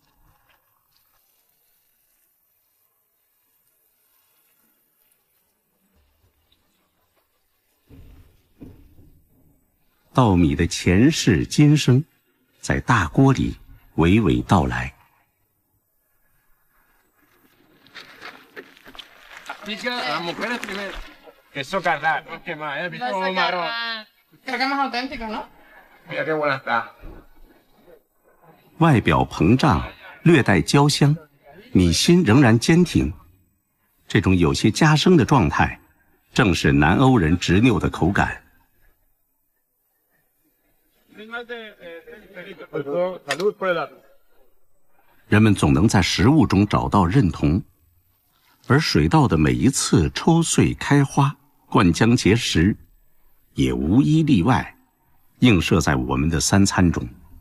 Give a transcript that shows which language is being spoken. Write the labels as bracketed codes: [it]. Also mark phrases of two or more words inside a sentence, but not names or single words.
[zh] 稻米的前世今生，在大锅里娓娓道来。 [es] Queso carrado, ¿qué más? ¿Has visto un marrón? Creo que es más auténtico, ¿no? Mira qué buena está. [zh] 外表膨胀，略带焦香，米心仍然坚挺。这种有些夹生的状态，正是南欧人执拗的口感。人们总能在食物中找到认同，而水稻的每一次抽穗开花，灌浆结实，也无一例外，映射在我们的三餐中。